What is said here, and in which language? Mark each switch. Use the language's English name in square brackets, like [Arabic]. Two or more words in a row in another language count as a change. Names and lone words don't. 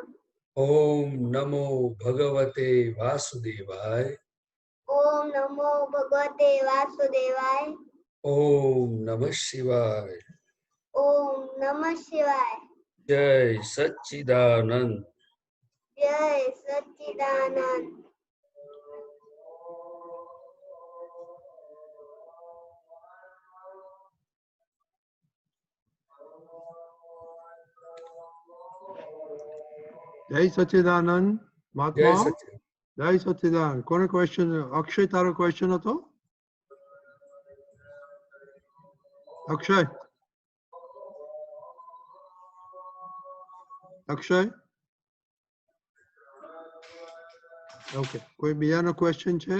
[Sanskrit] ओम नमो भगवते वासुदेवाय ओम नमो भगवते वासुदेवाय ओम नमः शिवाय ओम नमः शिवाय [Hindi] जय सच्चिदानंद जय सच्चिदानंद [Gujarati] જય સચ્ચિદાનંદ [Hindi] जय [Gujarati] મહાત્મા [Hindi] सच्चिदानंद [Gujarati] જય સચ્ચિદાનંદ કોને ક્વેશ્ચન અક્ષય તારો ક્વેશ્ચન હતો અક્ષય અક્ષય ઓકે કોઈ બીજાનો ક્વેશ્ચન છે